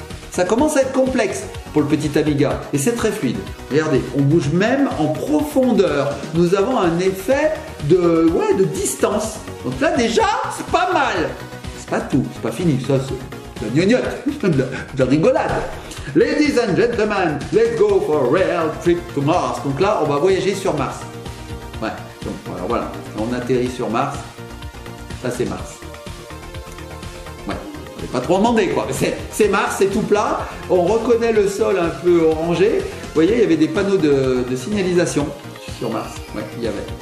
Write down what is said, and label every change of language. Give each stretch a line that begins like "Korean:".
French: Ça commence à être complexe pour le petit Amiga et c'est très fluide. Regardez, on bouge même en profondeur. Nous avons un effet de distance. Donc là déjà, c'est pas mal. C'est pas tout, c'est pas fini, ça c'est de la gnognotte, de la rigolade.
English: Ladies and gentlemen, let's go for a real trip to Mars.
French: Donc là, on va voyager sur Mars. Ouais, donc voilà, on atterrit sur Mars. Ça c'est Mars. Ouais, on n'est pas trop demandé quoi. C'est Mars, c'est tout plat. On reconnaît le sol un peu orangé. Vous voyez, il y avait des panneaux de signalisation sur Mars. Ouais, il y avait.